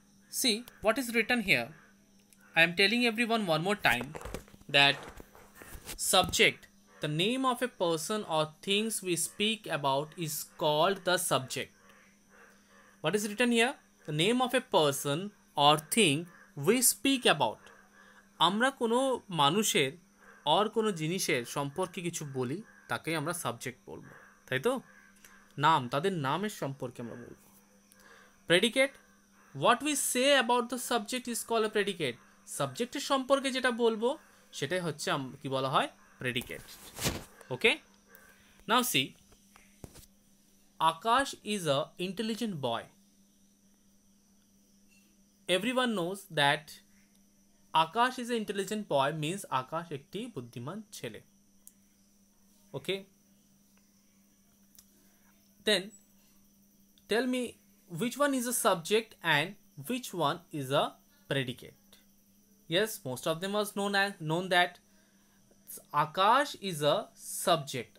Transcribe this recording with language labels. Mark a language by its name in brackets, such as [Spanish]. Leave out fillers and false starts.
[English] See what is written here. I am telling everyone one more time that subject, the name of a person or things we speak about is called the subject. What is written here? The name of a person or thing we speak about. [Bangla] আমরা কোনো মানুষের or কোনো জিনিসের সম্পর্কে কিছু বলি তাকেই আমরা সাবজেক্ট বলবো, তাই তো? নাম, তাদের নামের সম্পর্কে আমরা বলবো। [English] Predicate, what we say about the subject is called a predicate. [Bangla] সাবজেক্টের সম্পর্কে যেটা বলবো সেটাই হচ্ছে কি বলা হয় predicate. [English] Okay, now see, Akash is a intelligent boy. Everyone knows that Akash is a intelligent boy means [Bangla] আকাশ একটি বুদ্ধিমান ছেলে। [English] Okay, then tell me which one is a subject and which one is a predicate. Yes, most of them was known that Akash is a subject.